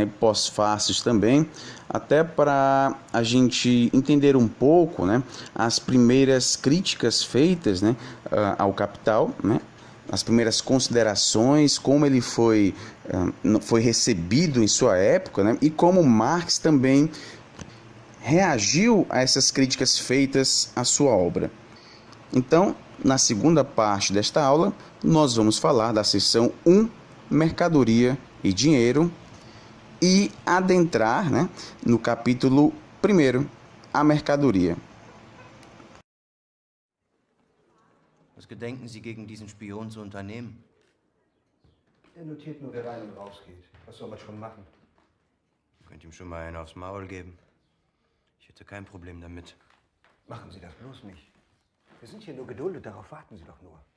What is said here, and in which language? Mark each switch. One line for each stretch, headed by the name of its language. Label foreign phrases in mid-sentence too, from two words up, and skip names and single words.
Portuguese: e pós-fácios também, até para a gente entender um pouco, né, as primeiras críticas feitas, né, ao Capital, né, as primeiras considerações, como ele foi recebido em sua época, né, e como Marx também reagiu a essas críticas feitas à sua obra. Então, na segunda parte desta aula, nós vamos falar da seção 1, Mercadoria e Dinheiro, e adentrar, né, no capítulo 1, a mercadoria.
German: Was gedenken Sie gegen diesen Spion zu unternehmen? Er notiert nur, wer rein und rausgeht. Was soll man schon machen? Ihr könnt ihm schon mal einen aufs Maul geben. Ich hätte kein Problem damit. Machen Sie das bloß nicht. Wir sind hier nur geduldet, darauf warten Sie doch nur.